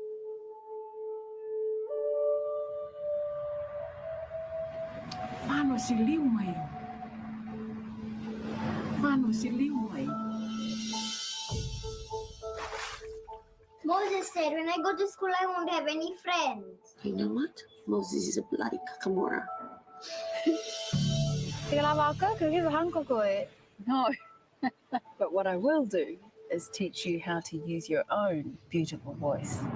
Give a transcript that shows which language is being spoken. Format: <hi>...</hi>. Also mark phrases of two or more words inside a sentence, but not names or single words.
<en>Whano si liu mai. Whano si liu mai. Moses said, when I go to school, I won't have any friends. You know what? Moses is a bloody kakamora. No, but what I will do is teach you how to use your own beautiful voice.</en>